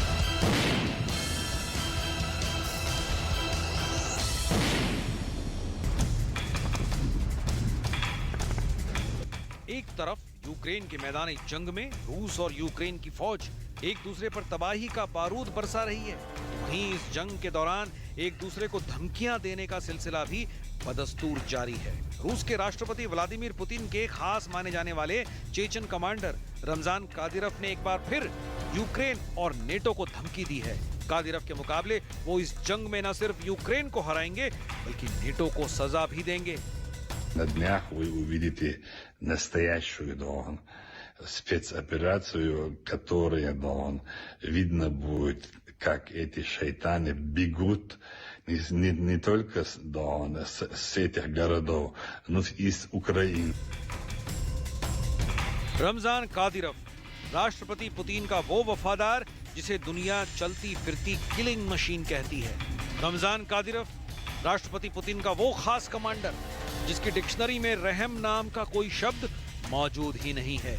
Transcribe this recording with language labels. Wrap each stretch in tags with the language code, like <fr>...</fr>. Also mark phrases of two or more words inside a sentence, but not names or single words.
<hi>एक तरफ यूक्रेन के मैदानी जंग में रूस और यूक्रेन की फौज एक दूसरे पर तबाही का बारूद बरसा रही है, वहीं इस जंग के दौरान एक दूसरे को धमकियां देने का सिलसिला भी बदस्तूर जारी है। रूस के राष्ट्रपति व्लादिमीर पुतिन के खास माने जाने वाले चेचन कमांडर रमजान कादिरोव ने एक बार फिर यूक्रेन और नेटो को धमकी दी है। कादिरोव के मुकाबले वो इस जंग में न सिर्फ यूक्रेन को हराएंगे बल्कि नेटो को सजा भी देंगे।</hi> <ru>На днях вы увидите настоящую спецоперацию, которая видно будет, как эти шайтаны бегут не только с этих городов, но и из Украины.</ru> <hi>रमजान कादिरोव, राष्ट्रपति पुतिन का वो वफादार जिसे दुनिया चलती फिरती</hi> <en>killing machine</en> <hi>कहती है। रमजान कादिरोव, राष्ट्रपति पुतिन का वो खास कमांडर जिसकी डिक्शनरी में रहम नाम का कोई शब्द मौजूद ही नहीं है।</hi>